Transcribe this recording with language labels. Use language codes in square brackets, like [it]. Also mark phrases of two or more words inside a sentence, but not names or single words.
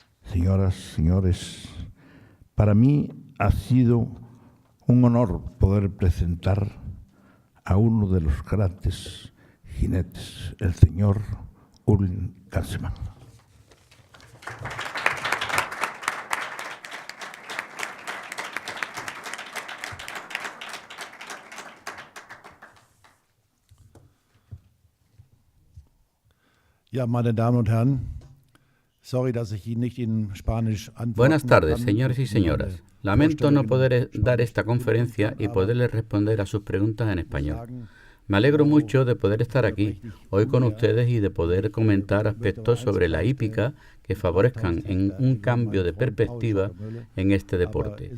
[es] señoras, señores, para mí ha sido un honor poder presentar a uno de los grandes jinetes, el señor Ulrich Gansemann. [de] Ja, meine Damen und Herren, sorry, dass ich Ihnen nicht in Spanisch antworten [es] Buenas tardes, [de] kann. [es] señores y señoras. Lamento no poder dar esta conferencia y poderles responder a sus preguntas en español. Me alegro mucho de poder estar aquí hoy con ustedes y de poder comentar aspectos sobre la hípica que favorezcan en un cambio de perspectiva en este deporte.